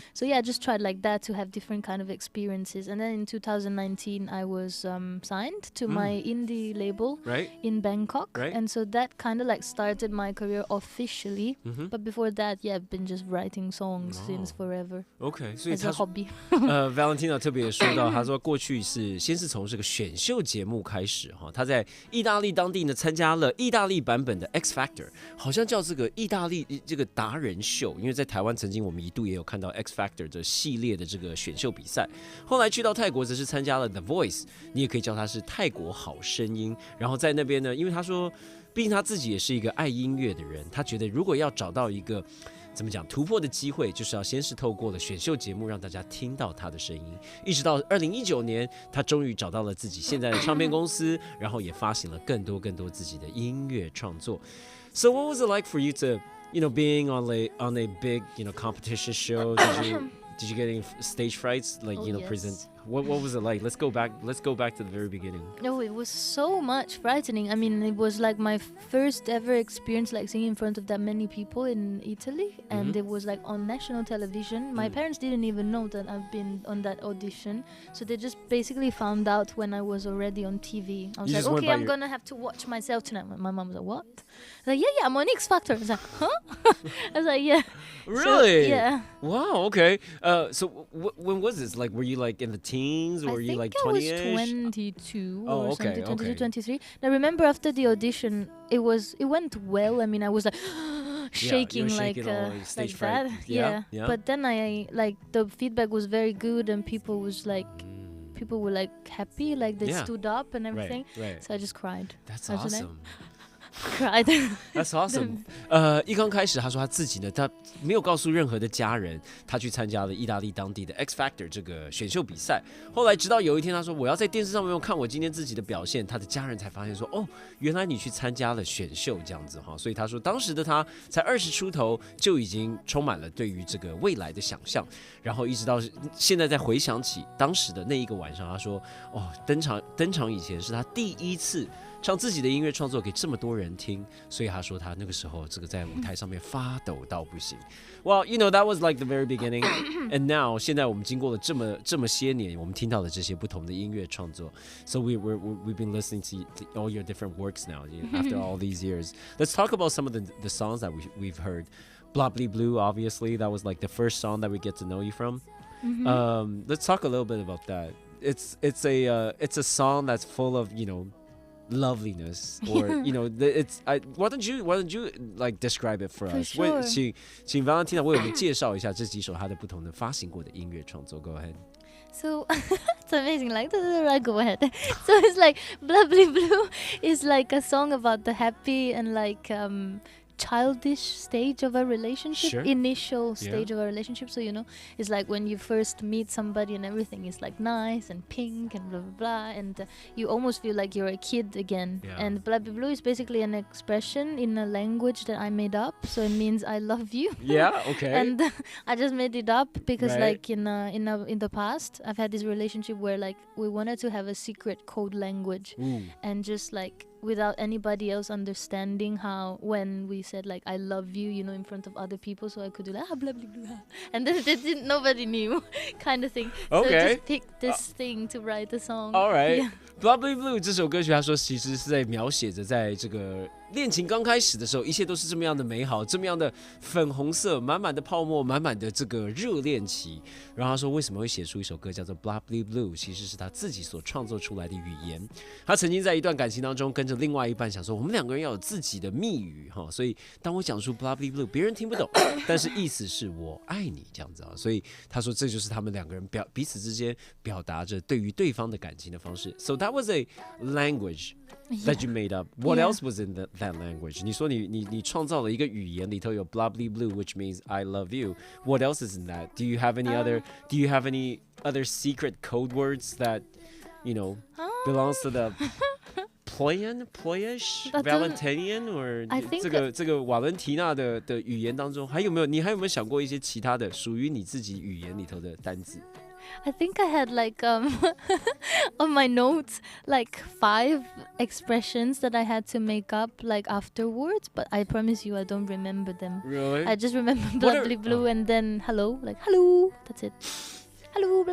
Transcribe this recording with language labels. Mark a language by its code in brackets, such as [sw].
[en] So yeah, I just tried like that to have different kind of experiences. And then in 2019 I was signed to my indie label in Bangkok, and so that kind of like started my career officially. But before that, yeah, I've been just writing songs since forever. [zh] Okay, 所以 [en] as a hobby. [zh] Valentina 特别说到，她说过去先是从这个选秀节目开始哈，她在意大利当地呢参加了意大利版本的 X Factor， 好像叫这个意大利这个达人秀，因为在台湾曾经我们一度也有看到 X Factor 的系列的这个选秀比赛。后来去到泰国则是参加了 The Voice， 你也可以叫它是泰国好声音。然后在那边呢，因为他说，毕竟他自己也是一个爱音乐的人，他觉得如果要找到一个怎么讲突破的机会，就是要先是透过了选秀节目让大家听到他的声音，一直到2019年，他终于找到了自己现在的唱片公司，然后也发行了更多自己的音乐创作。 [en] So what was it like for you to being on a big competition show, did you get any stage frights like yes. present? What was it like? Let's go back to the very beginning. No, it was so much frightening. I mean, it was like my first ever experience like singing in front of that many people in Italy, and it was like on national television. My parents didn't even know that I've been on that audition, so they just basically found out when I was already on TV. I was like, okay, I'm gonna have to watch myself tonight. My mom was like, what? I was like, yeah, I'm on X Factor. I was like, huh? I was like, yeah. Really? So, yeah. Wow. Okay. So when was this? Like, were you like in the teens, or were you like 20-ish? I was 22 Oh, or okay, something, 22, okay. 23. Now, remember after the audition, it went well. I mean, I was like shaking, you were like shaking all, like, stage like fright. that. Yeah. But then I like the feedback was very good, and people were like happy, like they stood up and everything. Right. So I just cried. That's I was like, awesome. cried. That's awesome. [zh] 一刚开始他说他自己呢，他没有告诉任何的家人，他去参加了意大利当地的 X Factor 这个选秀比赛。后来直到有一天，他说我要在电视上面看我今天自己的表现，他的家人才发现说，哦，原来你去参加了选秀这样子哈。所以他说当时的他才20出头，就已经充满了对于这个未来的想象。然后一直到现在再回想起当时的那一个晚上，他说，哦，登场以前是他第一次唱自己的音乐创作给这么多人听，所以他说他那个时候这个在舞台上面发抖到不行。 [en] Well, that was like the very beginning, and now [zh] 现在我们经过了这么些年，我们听到了这些不同的音乐创作。 [en] So we've been listening to all your different works now after all these years. Let's talk about some of the songs that we've heard. Blah Blue, obviously, that was like the first song that we get to know you from. Let's talk a little bit about that. It's a song that's full of loveliness, or why don't you like describe it for us? Sure. [zh] 请 Valentina 为我们介绍一下这几首她的不同的发行过的音乐创作。 [en] Go ahead. So it's amazing. Like, right, go ahead. So it's like Blah Blue is like a song about the happy and like childish stage of a relationship, Sure. initial stage of a relationship. So it's like when you first meet somebody and everything is like nice and pink and blah blah blah, and you almost feel like you're a kid again. Yeah. And Blah Blue is basically an expression in a language that I made up, so it means I love you. Yeah, okay. And I just made it up because Right. like in the past I've had this relationship where like we wanted to have a secret code language. Ooh. And just like without anybody else understanding how when we said like I love you, in front of other people, so I could do like blah blah blah, and then nobody knew kind of thing. So I Okay. just picked this thing to write the song. All right. Yeah. [zh] Blah Blue 这首歌曲，他说其实是在描写着在这个恋情刚开始的时候，一切都是这么样的美好，这么样的粉红色，满满的泡沫，满满的这个热恋期。然后他说为什么会写出一首歌叫做 Blah Blue， 其实是他自己所创作出来的语言。他曾经在一段感情当中跟着另外一半想说，我们两个人要有自己的密语哈，所以当我讲出 Blah Blue， 别人听不懂，但是意思是我爱你这样子啊。所以他说这就是他们两个人彼此之间表达着对于对方的感情的方式。 [en] So that was a language that you made up. What Yeah. else was in that language? [zh] 你说你创造了一个语言，里头有 [en] blah blah blue, which means I love you. What else is in that? Do you have any other secret code words that belongs to the Ployish Valentinian, or I think [zh] 这个瓦伦缇娜的语言当中，你还有没有想过一些其他的属于你自己语言里头的单字？ [en] I think I had like on my notes like 5 expressions that I had to make up like afterwards, but I promise you I don't remember them. Really? I just remember What blah blue and then hello, like hello, that's it. Hello, blah